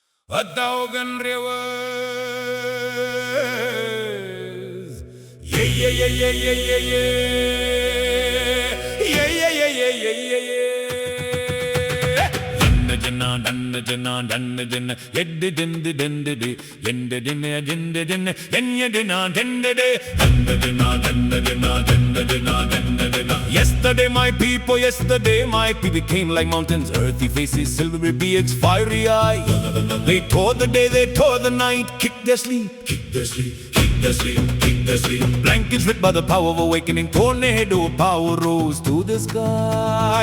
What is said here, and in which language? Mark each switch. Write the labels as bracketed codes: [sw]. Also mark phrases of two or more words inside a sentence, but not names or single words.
[en] 1,000 rivers. Yeah, yeah, yeah, yeah, yeah, yeah, yeah. Yeah, yeah, yeah, yeah, yeah, yeah, yeah. Jana, danna, jana, danna, jana, yedde, dende, dende, de, yende, dene, dende, dene, denya, dena, dende, de, dende, dena, dende, dena, dende, dena, dende, dena. Yesterday, my people, became like mountains, earthy faces, silvery beards, fiery eyes. They tore the day, they tore the night, kicked their sleep, kicked their sleep, kicked their sleep, kicked their sleep. Blankets lit by the power of awakening, tornado power rose to the sky.